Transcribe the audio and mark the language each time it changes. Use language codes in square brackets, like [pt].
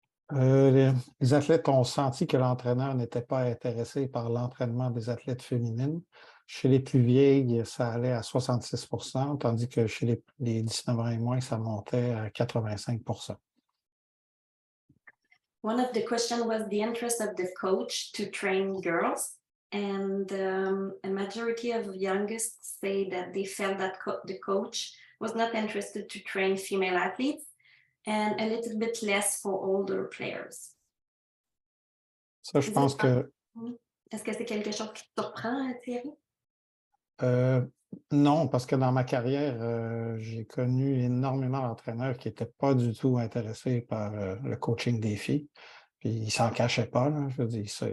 [fr] Les athlètes ont senti que l'entraîneur n'était pas intéressé par l'entraînement des athlètes féminines. Chez les plus vieilles, ça allait à 66 %, tandis que chez les 19 ans et moins, ça montait à 85 %. [en] One of the questions was the interest of the coach to train girls, and a majority of youngest say that they felt that the coach was not interested to train female athletes, and a little bit less for older players. [fr] Ça, je pense que... Est-ce que c'est quelque chose qui te surprend, Thierry? Non, parce que dans ma carrière, j'ai connu énormément d'entraîneurs qui n'étaient pas du tout intéressés par le coaching des filles. Puis ils ne s'en cachaient pas, là, je veux dire.